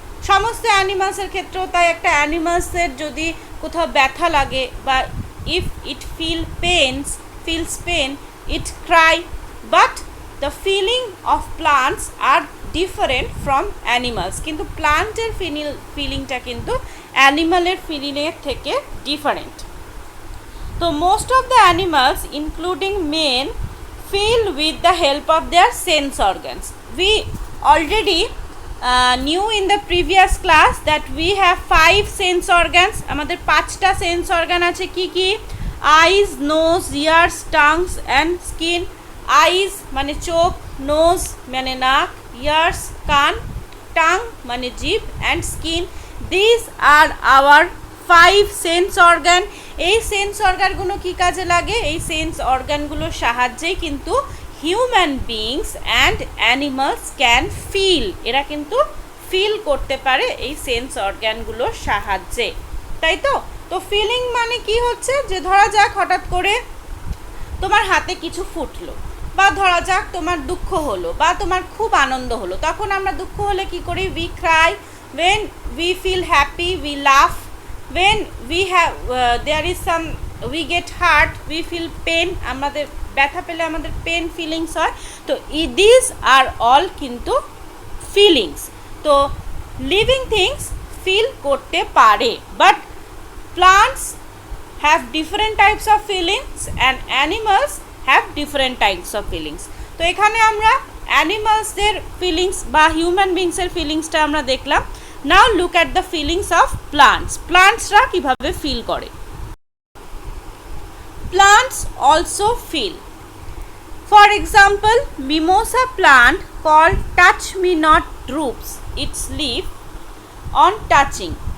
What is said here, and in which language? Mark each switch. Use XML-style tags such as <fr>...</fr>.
<bn>সমস্ত অ্যানিমালসের ক্ষেত্রেও তাই। একটা অ্যানিমালসের যদি কোথাও ব্যথা লাগে বা</bn> <en>If it feels pain, it cry, but the feeling of plants are different from animals.</en> <bn>কিন্তু প্লান্টের ফিলিংটা কিন্তু অ্যানিমালের ফিলিংয়ের থেকে ডিফারেন্ট।</bn> <en>তো most of the animals including men feel with the help of their sense organs. We already knew in the previous class that we have 5 sense organs.</en> <bn>আমাদের 5টা sense organ আছে। কি কি?</bn> <en>Eyes, nose, ears, tongues and skin.</en> <bn>আইজ মানে চোখ, nose মানে নাক, years কান, টাং মানে জিভ, and skin.</bn> <en>This are our 5 sense organ.</en> <bn>এই সেন্স অর্গানগুলো কী কাজে লাগে? এই সেন্স অর্গানগুলোর সাহায্যেই কিন্তু</bn> <en>Human beings and animals can feel.</en> <bn>এরা কিন্তু ফিল করতে পারে এই সেন্স অর্গানগুলোর সাহায্যে, তাই তো? তো ফিলিং মানে কি হচ্ছে? যে ধরা যাক হঠাৎ করে তোমার হাতে কিছু ফুটলো, বা ধরা যাক তোমার দুঃখ হলো, বা তোমার খুব আনন্দ হলো। তখন আমরা দুঃখ হলে কি করি?</bn> <en>We cry. when we feel happy we laugh. when we have there is some we get hurt, we feel pain.</en> <bn>আমাদের ব্যথা পেলে আমাদের পেন ফিলিংস হয়।</bn> <en>তো this are all কিন্তু feelings.</en> <bn>তো লিভিং থিংস ফিল করতে পারে,</bn> <en>But plants have different types of feelings and animals have different types of feelings.</en> <bn>তো এখানে আমরা অ্যানিমালসদের ফিলিংস বা হিউম্যান বিংসের ফিলিংসটা আমরা দেখলাম।</bn> <en>Now look at the feelings of plants.</en> <bn>প্লান্টসরা কীভাবে ফিল করে?</bn> <en>Plants also feel. For example, mimosa plant call touch me not droops its leave on touching.</en>